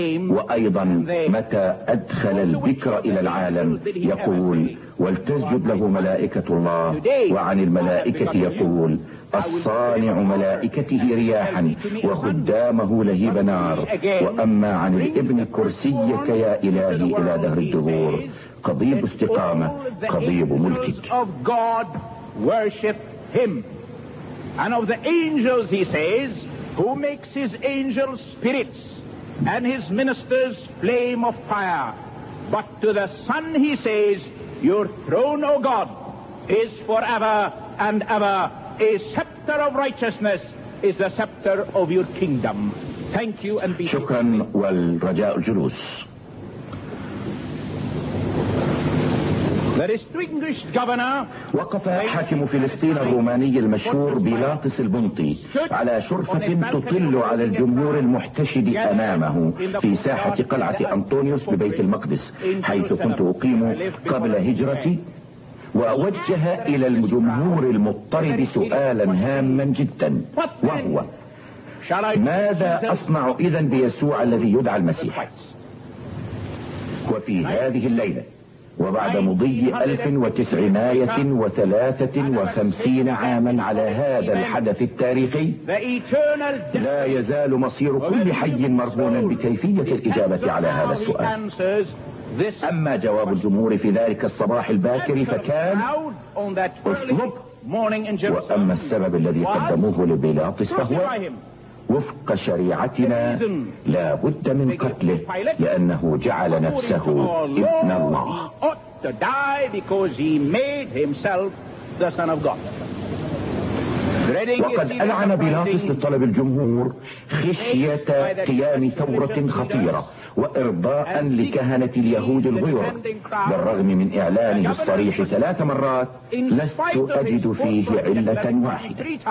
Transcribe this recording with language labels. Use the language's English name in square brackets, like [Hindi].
[Arabic] وأيضا متى أدخل البكر إلى العالم يقول ولتسجد له ملائكة الله، وعن الملائكة يقول الصانع ملائكته رياحا وخدامه لهيب نار، وأما عن الابن كرسيك يا إلهي إلى دهر الدهور قضيب استقامة قضيب ملكك. [English] And of the angels he says who makes his angels spirits and his ministers flame of fire, but to the son he says your throne O God is forever and ever. A scepter of righteousness is the scepter of your kingdom. Thank you and be [Arabic] شكرا [English] safe. [Arabic] والرجاء الجلوس. [English] The distinguished governor. [Arabic] وقف حاكم فلسطين الروماني المشهور بيلاطس البنطي على شرفة تطل على الجمهور المحتشد أمامه في ساحة قلعة أنطونيوس ببيت المقدس حيث كنت أقيم قبل هجرتي وأوجه إلى الجمهور المضطرب سؤالا هاما جدا، وهو: ماذا أصنع إذن بيسوع الذي يدعى المسيح؟ وفي هذه الليلة وبعد مضي 1953 عاما على هذا الحدث التاريخي، لا يزال مصير كل حي مرهونا بكيفية الإجابة على هذا السؤال. أما جواب الجمهور في ذلك الصباح الباكر فكان أسلوب، وأما السبب الذي قدموه لبيلاطس فهو وفق شريعتنا لا بد من قتله لأنه جعل نفسه ابن الله. [English] To die because he made himself the son of God. [Arabic] وقد ألعن بيلاطس لطلب الجمهور خشية قيام ثورة خطيرة وإرضاء لكهنة اليهود الغيور، بالرغم من إعلانه الصريح 3 مرات لست أجد فيه علة واحدة.